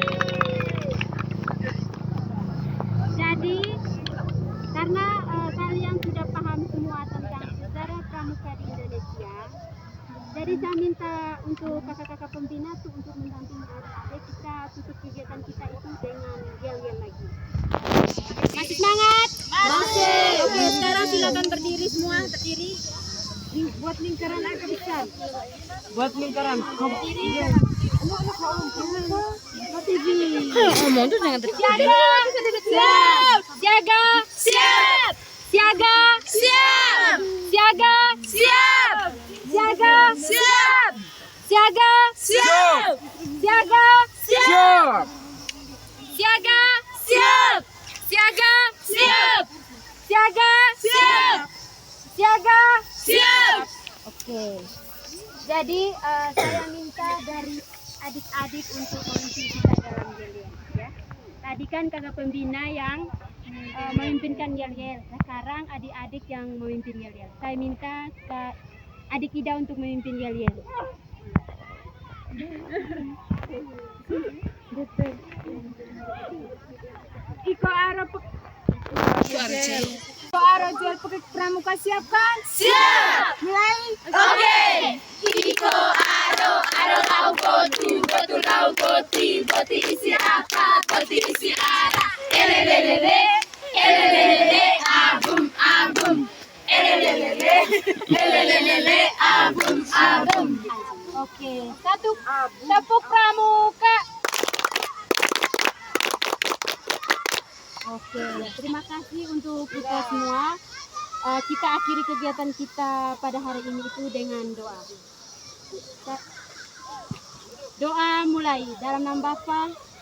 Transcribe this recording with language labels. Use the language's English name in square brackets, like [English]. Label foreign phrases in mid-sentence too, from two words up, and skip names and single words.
[Indonesian] Jadi, karena kalian sudah paham semua tentang sejarah pramuka di Indonesia, jadi saya minta untuk kakak-kakak pembina tuh untuk mendampingi adik-adik, kita tutup kegiatan kita itu dengan yel-yel lagi. Masih semangat? Masih. Oke, sekarang silakan berdiri semua, berdiri. Buat lingkaran agak besar. Buat lingkaran. Berdiri. Ngomong tuh jangan Siaga. Siap. Siaga. Siaga. Siap. Siaga. Siap. Siaga. Siap. Siaga. Siap. Siaga. Siap. Siaga. Siap. Siaga. Siap. Siaga. Siap. Siaga. Siap. Oke. Jadi saya minta dari adik-adik untuk memimpin kita dalam yel-yel ya. Tadi kan kakak pembina yang memimpinkan yel-yel. Sekarang adik-adik yang memimpin yel-yel. Saya minta ke adik Ida untuk memimpin yel-yel. Iko Aro Jel Pramuka siap kan? Siap. Mulai. Oke. Iko aro kau koti, betul kau koti, boti isi apa, boti isi ara. Elelelele, elelelele, abum abum. Elelelele, elelelele, abum abum. Oke, satu tepuk pramuka. Oke, terima kasih untuk kita semua. Kita akhiri kegiatan kita pada hari ini itu dengan doa. Doa mulai dalam nama Bapa.